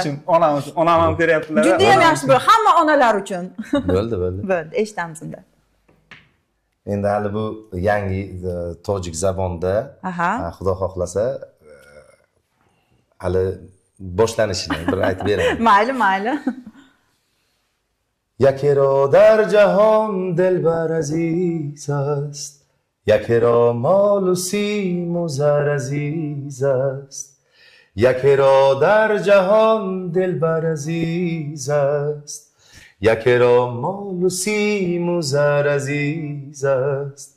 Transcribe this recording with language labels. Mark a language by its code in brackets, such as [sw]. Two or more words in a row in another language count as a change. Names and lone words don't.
[uz] Onam ham beryaptilar. Juda ham yaxshi bo'ladi. Hamma onalar uchun. Bo'ldi. Bo'ldi, eshitamiz unda. Endi hali bu yangi tojik zabonda, xudo xohlasa, hali boshlanishini bir aytib beraman. Mayli. [fa] یکی را در جهان دلبر عزیز است، یکی را مال و سیم و زر عزیز است. یکی را در جهان دلبر عزیز است، یکی را مال و سیم و زر عزیز است.